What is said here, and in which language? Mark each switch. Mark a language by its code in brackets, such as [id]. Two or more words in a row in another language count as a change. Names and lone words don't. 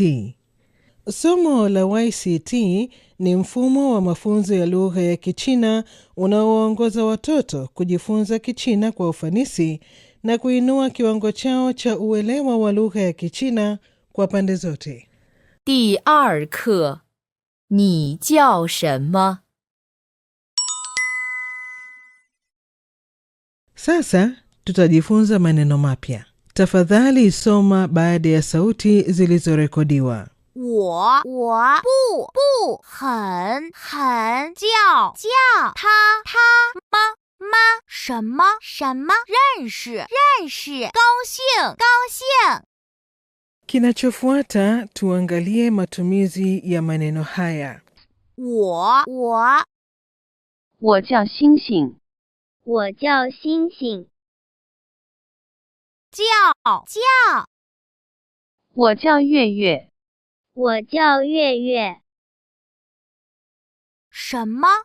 [sw] Somo la YCT ni mfumo wa mafunzo ya lugha ya Kichina unaoongoza watoto kujifunza Kichina kwa ufanisi na kuinua kiwango chao cha uelewa wa lugha ya Kichina kwa pande zote. [zh] 第二课，你叫什么？ [sw] Sasa tutajifunza maneno mapya. Tafadhali soma baada ya sauti zilizorekodiwa. [zh] 我不很叫他妈什么认识高兴。 [sw] Kinachofuata tuangalie matumizi ya maneno haya. [zh] 我叫星星。我叫星星。叫。我叫月月。我叫月月。什么？